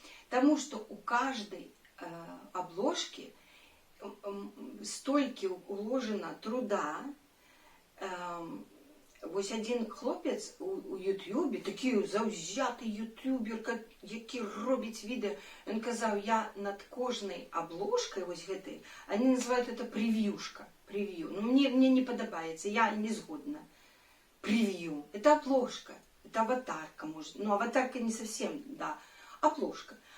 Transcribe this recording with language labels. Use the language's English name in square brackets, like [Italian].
[Russian] Потому что у каждой обложки столько уложено труда. [Ukrainian] Вот один хлопец у Ютубе, такий завзятий ютубер, який робить відео, він казав, я над кожною обложкою, ось [Russian] этой, они называют это превьюшка, превью. [Ukrainian] Ну, мне не подобається, я не згодна. [Russian] Превью. Это обложка, это аватарка, может. Ну, аватарка не совсем, да, обложка.